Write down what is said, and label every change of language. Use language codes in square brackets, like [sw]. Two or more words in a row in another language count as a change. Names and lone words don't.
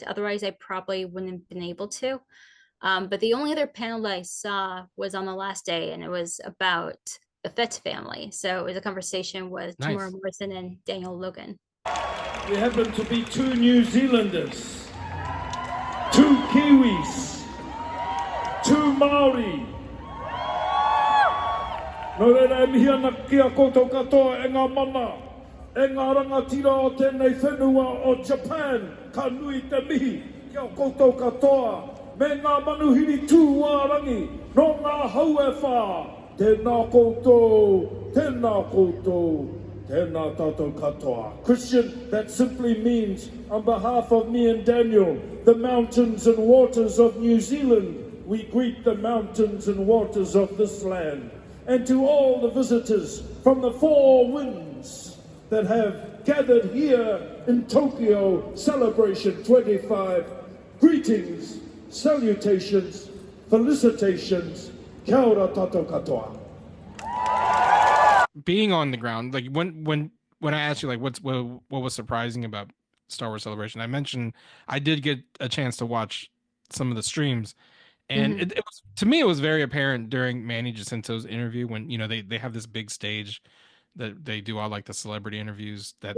[en] Otherwise, I probably wouldn't have been able to. But the only other panel that I saw was on the last day, and it was about the Fett family. So it was a conversation with Tamora Nice. Morrison and Daniel Logan. We happen to be two New Zealanders, two Kiwis, two Maori. [mi] No reira e mihi ana ki a koutou katoa e ngā mana, e ngā rangatira o tēnei whenua o Japan, ka nui te mihi ki a koutou katoa, me ngā manuhiri tū wārangi, no ngā hau e whā, tēnā koutou, tēnā koutou. [en] Christian, that simply means, on behalf of me and Daniel, the mountains and waters of New Zealand, we greet the mountains and waters of this land. And to all the visitors from the four winds that have gathered here in Tokyo Celebration 25, greetings, salutations, [mi] felicitations, kia ora tatou katoa. [en] Being on the ground, like when I asked you like what was surprising about Star Wars Celebration, I mentioned I did get a chance to watch some of the streams, and Mm-hmm. it was, to me, it was very apparent during Manny Jacinto's interview when they have this big stage that they do all like the celebrity interviews that